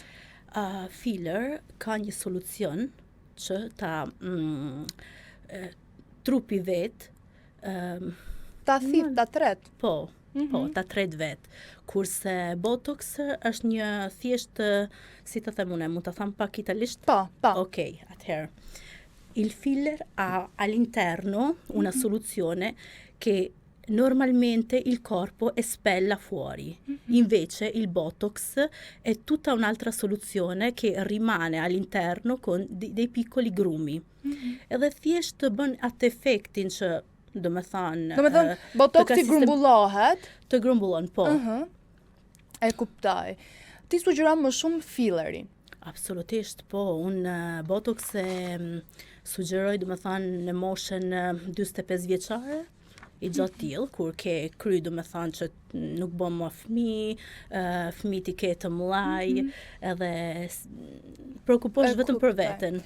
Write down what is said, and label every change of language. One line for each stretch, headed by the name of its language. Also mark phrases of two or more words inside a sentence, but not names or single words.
Albanian: Filler ka një solucion që ta trupi vet ta thith, ta tret. Po, ta tret vet. Kurse botox është një thjesht, si të them unë, mund ta them pak italisht? Po. Okej, atëherë.
Italian: Il filler ha all'interno una soluzione che normalmente il corpo espella fuori. Invece il botox è tutta un'altra soluzione che rimane all'interno con dei piccoli grumi.
Albanian: Edhe thjesht bën atë efektin që do me thënë botoxi grumbullohet. Të grumbullon, po. E kuptoj. Ti sugjeron më shumë fillerin. Absolutisht, po. Unë botox e sugjeroj, do me thënë, në moshën 45 vjeçare, i gjatë tillë, kur ke kry do me thanë që nuk bën më fëmijët i ke të mëllaj, edhe preokuposh vetëm për veten.